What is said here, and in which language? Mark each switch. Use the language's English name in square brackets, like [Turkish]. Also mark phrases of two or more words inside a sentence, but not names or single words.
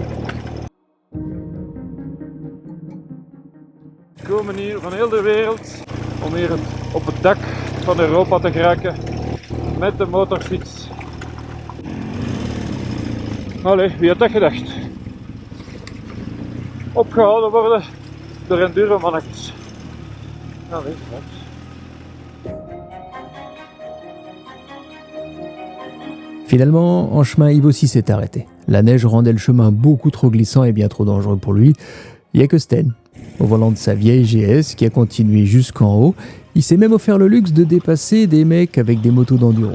[Dutch] We komen hier van heel de wereld om hier op het dak van Europa te geraken met de motorfiets. Allee, wie had dat gedacht? Opgehouden worden door enduro-mannetjes. Allee, straks. [French] Finalement, en chemin, Yves aussi s'est arrêté. La neige rendait le chemin beaucoup trop glissant et bien trop dangereux pour lui. Il n'y a que Sten, au volant de sa vieille GS, qui a continué jusqu'en haut. Il s'est même offert le luxe de dépasser des mecs avec des motos d'enduro.